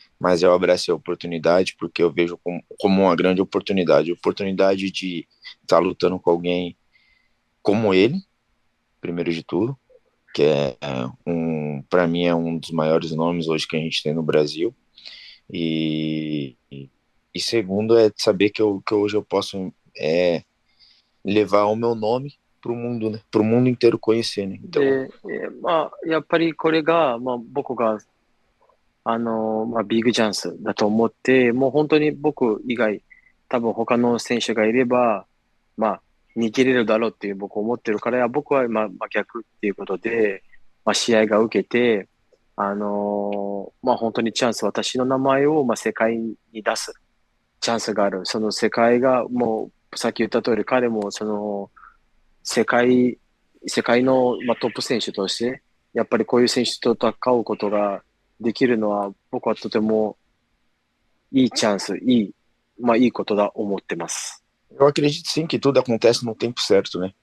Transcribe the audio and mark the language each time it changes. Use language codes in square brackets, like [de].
[pt] mas eu abracei a oportunidade porque eu vejo como uma grande oportunidade de estar lutando com alguém como ele, primeiro de tudo, que para mim é um dos maiores nomes hoje que a gente tem no Brasil, e segundo é saber que hoje eu posso levar o meu nome para o mundo, né? Para o mundo inteiro conhecer, né? Então, [ja] で、やっぱりこれが、僕が、ビッグチャンスだと思って、もう本当に僕以外、多分他の選手がいれば、逃げれるだろうっていう僕思ってるから、僕は逆っていうことで、試合が受けて、本当にチャンス、私の名前を、世界に出すチャンスがある。その世界が、もう、さっき言った通り、彼も、世界の、トップ選手として、やっぱりこういう選手と戦うことができるのは、僕はとてもいいチャンス、いいことだ思ってます。 [pt] eu acredito sim que tudo acontece no tempo certo, né?